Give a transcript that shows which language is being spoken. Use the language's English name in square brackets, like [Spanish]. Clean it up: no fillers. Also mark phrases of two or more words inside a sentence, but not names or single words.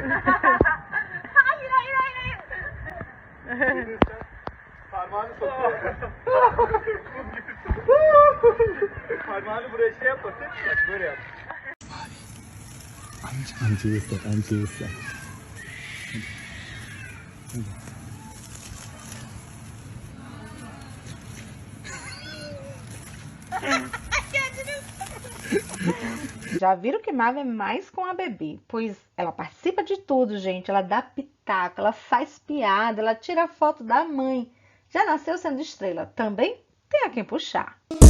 [Turkish] Hayır. Parmağını sokuyor. Parmağını buraya şey yapmasın. Bak böyle yap. Amcayı ıslat. [Portuguese] Já viram que Mavi é mais com a bebê, pois ela participa de tudo, gente. Ela dá pitaco, ela faz piada, ela tira foto da mãe. Já nasceu sendo estrela, também tem a quem puxar.